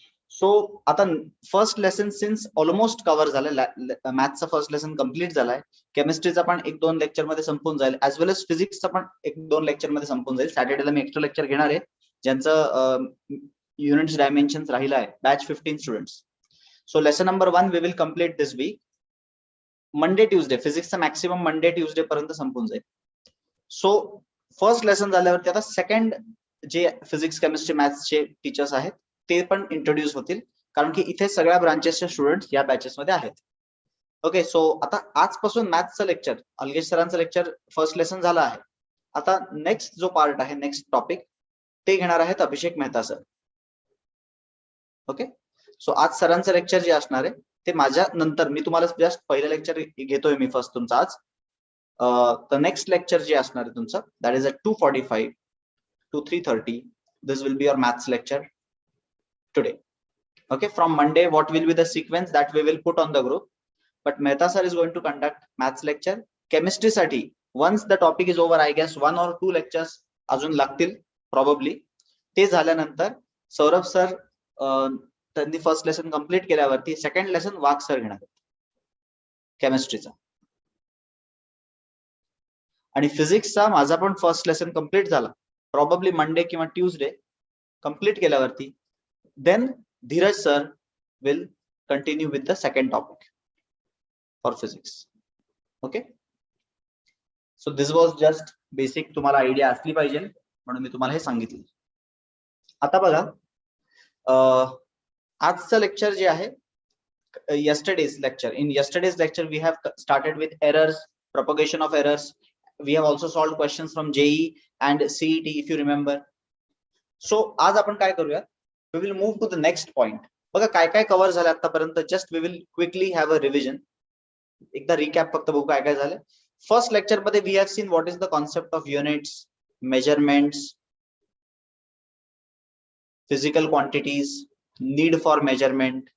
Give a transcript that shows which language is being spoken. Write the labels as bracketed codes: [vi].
[mr] So आता first lesson since almost cover झालं. मॅथ्सचा first lesson complete झालाय, केमिस्ट्रीचा पण 1-2 लेक्चर मध्ये संपून जाईल, [en] as well age [mr] फिजिक्सचा पण 1-2 लेक्चर मध्ये संपून जाईल. सॅटर्डेला मी एक्स्ट्रा लेक्चर घेणार आहे, ज्यांचं युनिट्स डायमेन्शन्स राहिला आहे, batch 15 students. [en] So lesson number 1 we will complete this weak. [mr] Monday Tuesday फिजिक्सचा maximum Monday Tuesday पर्यंत संपून जाईल. सो फर्स्ट लेसन झाल्यावरती आता सेकंड जे फिजिक्स, केमिस्ट्री, मॅथ्सचे टीचर्स आहेत ते पण इंट्रोड्यूस होतील, कारण की इथे सगळ्या ब्रांचेसचे स्टुडंट्स या बॅचेस मध्ये आहेत. ओके, सो आता आजपासून मॅथ्सचं लेक्चर, अलगेज सरांचं लेक्चर फर्स्ट लेसन झालं आहे. आता नेक्स्ट जो पार्ट आहे, नेक्स्ट टॉपिक, ते घेणार आहेत अभिषेक मेहता सर. ओके, सो आज सरांचं लेक्चर जे असणार आहे ते माझ्या नंतर, मी तुम्हाला जस्ट पहिलं लेक्चर घेतोय मी फर्स्ट तुमचं आज. तर नेक्स्ट लेक्चर जे असणार आहे तुमचं, [en] That is at 2:45 to 3:30. This will be your maths lecture today. Okay, from Monday what will be the sequence that we will put on the group, but Mehta sir is going to conduct maths lecture. Chemistry साठी once the topic is over, I guess 1 or 2 lectures [mr] अजून लागतील [en] probably. [mr] ते झाल्यानंतर Saurabh sir त्यांनी first lesson complete केल्यावरती second lesson वाघ sir घेणार केमिस्ट्रीचा, आणि फिजिक्सचा माझा पण फर्स्ट लेसन कम्प्लीट झाला, प्रॉबेबली मंडे किंवा ट्यूजडे कम्प्लीट केल्यावरती [en] Then Dheeraj sir will continue with the second topic for physics. [mr] Okay, [en] so this was just basic, [mr] तुम्हाला आयडिया असली पाहिजे म्हणून मी तुम्हाला हे सांगितलं. आता बघा, आजचं लेक्चर जे आहे, [en] yesterday's lecture, in yesterday's lecture we have started with errors, propagation of errors. We have also solved questions from JEE and CET, if you remember. So [mr] आज आपण काय करूया, [en] we will move to the next point. [mr] बघा काय काय cover झालं आतापर्यंत, just [en] we will quickly have a revision. [mr] एकदा रिकॅप फक्त बघू काय काय झालं. फर्स्ट लेक्चर मध्ये [en] we have seen what is the concept of units, measurements, physical quantities, need for measurement.